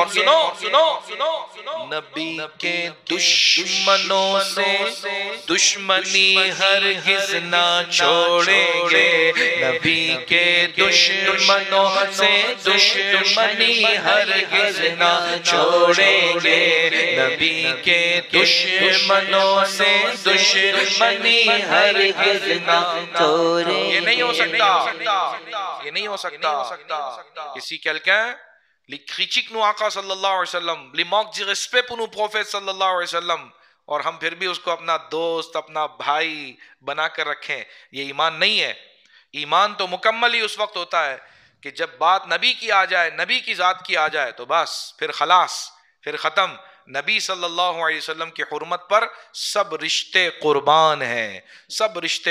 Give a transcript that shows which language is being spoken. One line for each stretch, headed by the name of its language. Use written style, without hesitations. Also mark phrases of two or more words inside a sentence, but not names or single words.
Urdu: سنو نبی کے دشمنوں سے دشمنی ہرگز نہ چھوڑیں گے، نبی کے دشمنوں سے دشمنی ہرگز نہ چھوڑیں گے، نبی کے دشمنوں سے دشمنی ہرگز نہ چھوڑیں گے۔ یہ نہیں ہو سکتا، کسی
Morisyen: quelqu'un li critique nous
Urdu: آقا صلی اللہ علیہ وسلم،
Morisyen: li manque du respect pour nous prophètes
Urdu: صلی اللہ علیہ وسلم، اور ہم پھر بھی اس کو اپنا دوست اپنا بھائی بنا کر رکھیں، یہ ایمان نہیں ہے۔ ایمان تو مکمل ہی اس وقت ہوتا ہے کہ جب بات نبی کی آ جائے، نبی کی ذات کی آ جائے، تو بس پھر خلاص، پھر ختم۔ نبی صلی اللہ علیہ وسلم کی حرمت پر سب رشتے قربان ہیں، سب رشتے